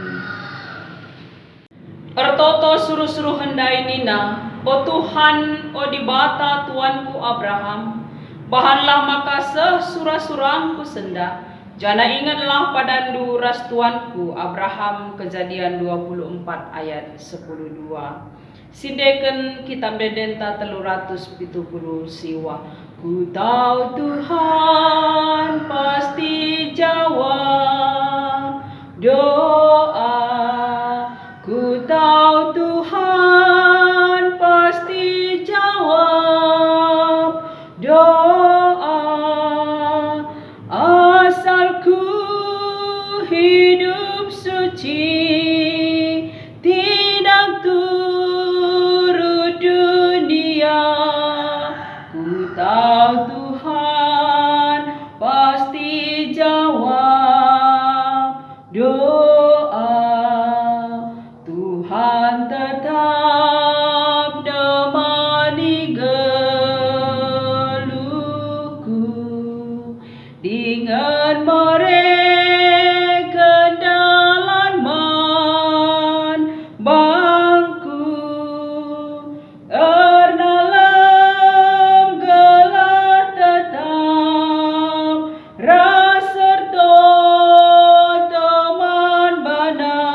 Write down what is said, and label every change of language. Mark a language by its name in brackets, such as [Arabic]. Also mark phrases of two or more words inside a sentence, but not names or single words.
[Batak Karo] Ertoto suruh-suruh hendai nina, o Tuhan, o dibata Tuanku Abraham, bahanlah maka surah-surangku senda. Jana ingatlah padandu ras Tuanku Abraham, Kejadian 24 ayat 12. Sindeken kitab Dedenta 370 siwa. [Indonesian] Ku tahu Tuhan pasti jawab doa. Ku tahu Tuhan pasti jawab doa. Asalku hidup suci, tidak turut dunia. Ku tahu Tuhan pasti jawab doa. Tuhan tetap nemani [Batak Karo] geluhku, [Indonesian] dengan mereka dalam bangku, [Batak Karo] ernalam gelar tetap rasa teman bana.